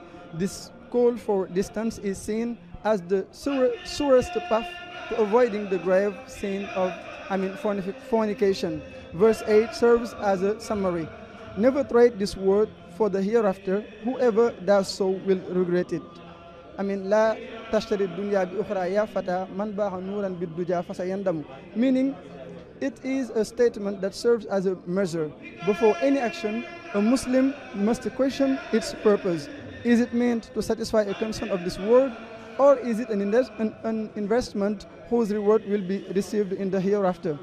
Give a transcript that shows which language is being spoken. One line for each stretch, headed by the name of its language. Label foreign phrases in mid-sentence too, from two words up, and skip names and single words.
English: This call for distance is seen as the surest path to avoiding the grave sin of fornication. Verse 8 serves as a summary. Never trade this world for the hereafter. Whoever does so will regret it.
Arabic: لا تشتري الدنيا بالأخرى يا فتى من باع نورا بالدجى فسيندم.
English: Meaning, it is a statement that serves as a measure. Before any action, a Muslim must question its purpose. Is it meant to satisfy a concern of this world, or is it an investment whose reward will be received in the hereafter?